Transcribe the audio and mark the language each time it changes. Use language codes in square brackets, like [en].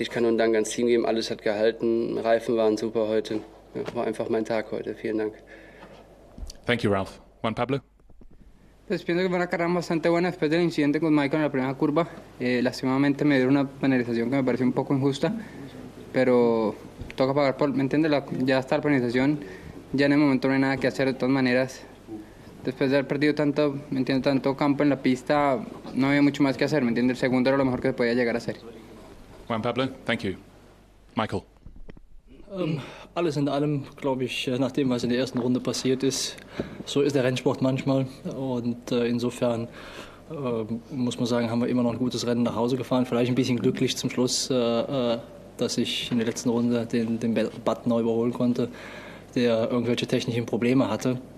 [de] Ich kann nur einen Dank ans Team geben. Alles hat gehalten. Reifen waren super heute. Ja, war einfach mein Tag heute. Vielen Dank. [en] Thank you, Ralph. Juan Pablo? [es] Pues pienso que fue una carrera bastante buena después del incidente con Michael en la primera curva. Lastimosamente me dieron una penalización que me pareció un poco injusta, pero toca pagar por, ¿me entiendes? Ya está la penalización, ya en el momento no hay nada que hacer de todas maneras. Después de haber perdido tanto, ¿me entiendes? Tanto campo en la pista, no había mucho más que hacer, ¿me entiendes? El segundo era lo mejor que se podía llegar a hacer. [en] Juan Pablo, thank you. Michael? [de] Alles in allem, glaube ich, nach dem, was in der ersten Runde passiert ist, so ist der Rennsport manchmal. Und insofern muss man sagen, haben wir immer noch ein gutes Rennen nach Hause gefahren. Vielleicht ein bisschen glücklich zum Schluss, dass ich in der letzten Runde den Button neu überholen konnte, der irgendwelche technischen Probleme hatte.